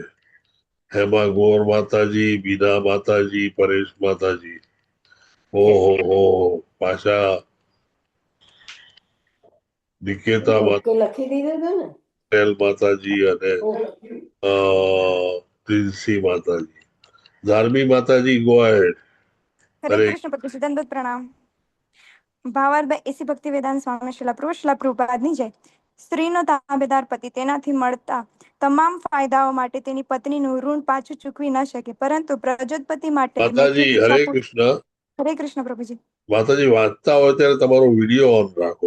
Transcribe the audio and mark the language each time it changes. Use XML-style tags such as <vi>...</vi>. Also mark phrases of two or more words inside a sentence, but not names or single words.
<gu>હેમા ગોર માતાજી, બીના માતાજી, પરેશ માતાજી. ઓહો પાછા નિકેતા લખી દીધું હતું ને પટેલ માતાજી અને પ્રિન્સી માતાજી. ધાર્મી માતાજી</gu> <en>go ahead.</en> <hi>हरे कृष्ण प्रभु दंडवत प्रणाम।</hi> <gu>ભાવાર્થ બાય એસી ભક્તિ વેદાંત સ્વામી શિલા પ્રભુપાદની જય। સ્ત્રીનો તાબેદાર પતિ તેનાથી મળતા તમામ ફાયદાઓ માટે તેની પત્નીનું ઋણ પાછું ચૂકવી ન શકે, પરંતુ પ્રજોત્પત્તિ માટે માતાજી હરે કૃષ્ણ. હરે કૃષ્ણ પ્રભુજી। માતાજી વાંચતા હોય ત્યારે તમારો</gu> <en>video on</en> <gu>રાખો.</gu>